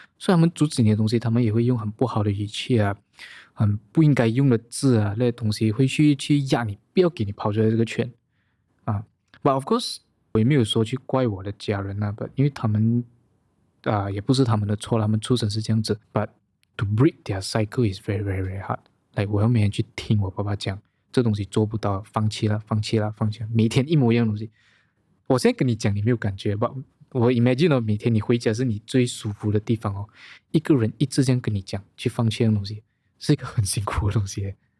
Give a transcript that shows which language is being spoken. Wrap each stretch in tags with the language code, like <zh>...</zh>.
<zh>所以他们阻止你的东西，他们也会用很不好的语气很不应该用的字那些东西会去压你，不要给你跑出来这个圈</zh> <en>But of course</en> <zh>我也没有说去怪我的家人因为他们也不是他们的错，他们出生是这样子。</zh> <en>But to break their cycle is very very very hard。</en> <zh>我要每天去听我爸爸讲这东西做不到，放弃了，每天一模一样的东西。我现在跟你讲你没有感觉吧？我 imagine 每天你回家是你最舒服的地方一个人一直这样跟你讲去放弃的东西是一个很辛苦的东西。</zh>